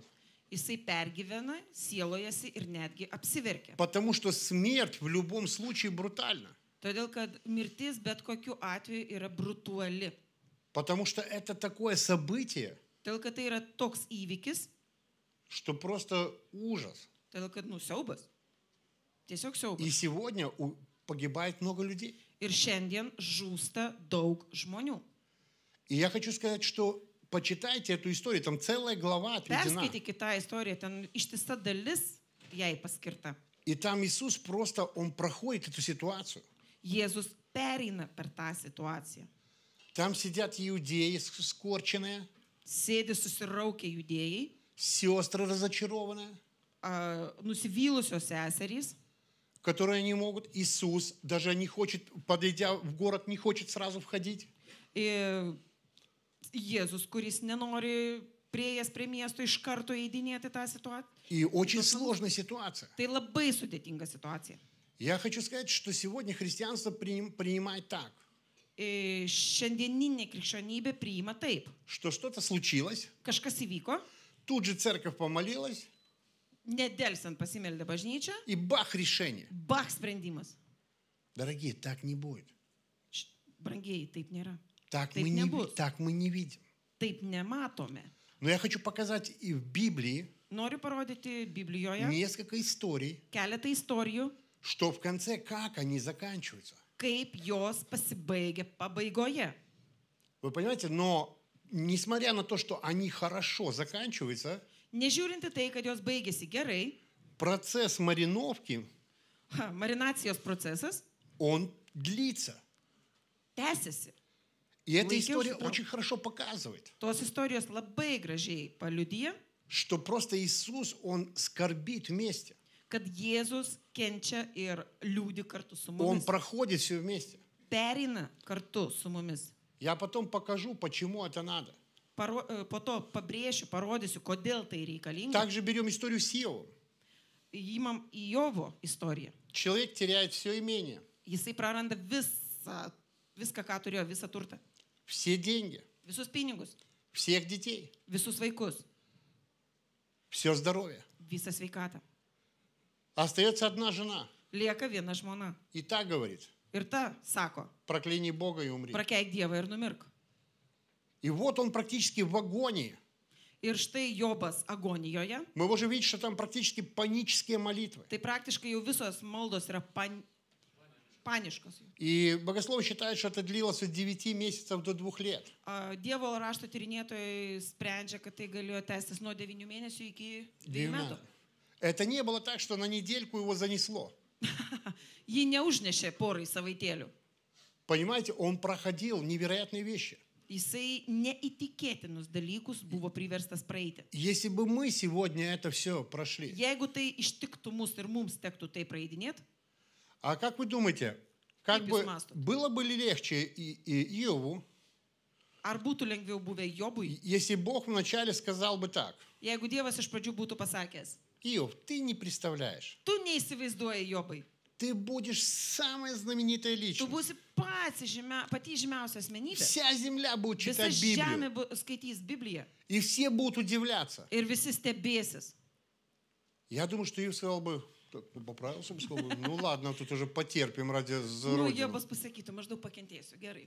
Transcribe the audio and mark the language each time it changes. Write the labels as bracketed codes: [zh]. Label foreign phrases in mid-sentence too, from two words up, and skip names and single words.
[lt] Jisai pergyvena, sielojasi ir netgi apsiverkia. [ru] Потому что смерть в любом случае брутальна. [lt] Todėl, kad mirtis bet kokiu atveju yra brutali. [ru] Потому что это такое событие, [lt] Todėl, kad tai yra toks įvykis, [ru] что просто ужас. [lt] todėl, kad siaubas. Tiesiog siaubas. [ru] И сегодня погибает много людей. [lt] Ir šiandien žūsta daug žmonių. [ru] И я хочу сказать, что почитайте эту историю, там целая глава отведена. [lt] Perskaitykite tą istoriją, ten ištisa dalis jai paskirta. [ru] И там Иисус просто, он проходит эту ситуацию. [lt] Jėzus pereina per tą situaciją. [ru] Там сидят иудеи скорченные, [lt] Sėdi susiraukę judėjai, [ru] сестры разочарованные, [lt] nusivylusios seserys, [ru] которые не могут. Иисус даже не хочет, подойдя в город, не хочет сразу входить. [lt] ir Jėzus, kuris nenori prieėjęs prie miesto iš karto įeidinėti tą situaciją. [ru] И очень сложная ситуация. [lt] Tai labai sudėtinga situacija. [ru] Я хочу сказать, что сегодня христианство принимает так, [lt] Šiandieninė krikščionybė priima taip. [ru] что что-то случилось, [lt] Kažkas įvyko, [ru] тут же церковь помолилась, [lt] nedelsiant pasimeldė bažnyčia, [ru] и бах, решение. [lt] bach sprendimas. [ru] Дорогие, так не будет. [lt] Brangiai, taip nėra. [ru] Так [lt] Taip [ru] мы [lt] nebus. [ru] не видим. [lt] Taip nematome. [ru] Но я хочу показать и в Библии [lt] Noriu parodyti Biblijoje [ru] несколько историй, [lt] keletą istorijų, [ru] что в конце как они заканчиваются. [lt] kaip jos pasibaigia pabaigoje. [ru] Вы понимаете, но несмотря на то, что они хорошо заканчиваются, [lt] Nežiūrint į tai, kad jos baigėsi gerai, [ru] процесс мариновки, [lt] marinacijos procesas [ru] он длится. [lt] tęsiasi. [ru] И эта [lt] Laikiausi [ru] история [lt] trau- [ru] очень хорошо показывает, [lt] Tos istorijos labai gražiai paliudyja, [ru] что просто Иисус, Он скорбит вместе. [lt] kad Jėzus kenčia ir liūdi kartu su [ru] Он [lt] mumis. [ru] проходит все вместе. [lt] Pereina kartu su mumis. [ru] Я потом покажу, почему это надо. [lt] Po to pabrėšiu, parodysiu, kodėl tai reikalinga. [ru] Также берем историю с Иовом. [lt] Įimam į Jovo istoriją. [ru] Человек теряет все имение, [lt] Jisai praranda viską, ką turėjo, visą turtą. [ru] все деньги, [lt] Visus pinigus, [ru] всех детей, [lt] visus vaikus, [ru] все здоровье. [lt] visą sveikatą. [ru] Остается одна жена. [lt] Lieka viena žmona. [ru] И так говорит, [lt] Ir ta sako, [ru] прокляни Бога и умри. [lt] prakeik Dievą ir numirk. [ru] И вот он практически в агонии. [lt] Ir štai Jobas agonijoje. [ru] Мы можем видеть, что там практически панические молитвы. [lt] Tai praktiškai jau visos maldos yra paniškos. [ru] И богословы считают, что это длилось от 9 месяцев до 2 лет. [lt] Dievo rašto tyrinėtojai sprendžia, kad tai galėjo tęstis nuo 9 mėnesių iki 2 metų. [ru] Это не было так, что на недельку его занесло. [lt] Jį neužnešė porai savaitėlių. [ru] Понимаете, он проходил невероятные вещи. [lt] Jisai neįtikėtinus dalykus buvo priverstas praeiti. [ru] Если бы мы сегодня это все прошли, [lt] Jeigu tai ištiktų mus ir mums tektų tai praeidinėti, [ru] а как вы думаете, как [lt] Kaip [ru] бы [lt] jūs mąstot? [ru] было бы ли легче и Иову, [lt] ar būtų lengviau buvę Jobui, [ru] если Бог вначале сказал бы так: [lt] jeigu Dievas iš pradžių būtų pasakęs, [ru] Иов, ты не представляешь, [lt] tu neįsivaizduoji Jobai, [ru] ты будешь самая знаменитая [lt] tu [ru] личность. [lt] būsi pati žymiausia asmenybė. [ru] Вся земля будет [lt] Visa [ru] читать [lt] žemė [ru] Библию, [lt] skaitys Bibliją [ru] и все будут удивляться. [lt] ir visi stebėsis. [ru] Я думаю, что Иов сказал бы, так, ну, поправился бы, сказал бы, ну ладно, тут уже потерпим ради за [lt] Nu, [ru] Родину. [lt] Jobas pasakytų, maždaug pakentėsiu, gerai.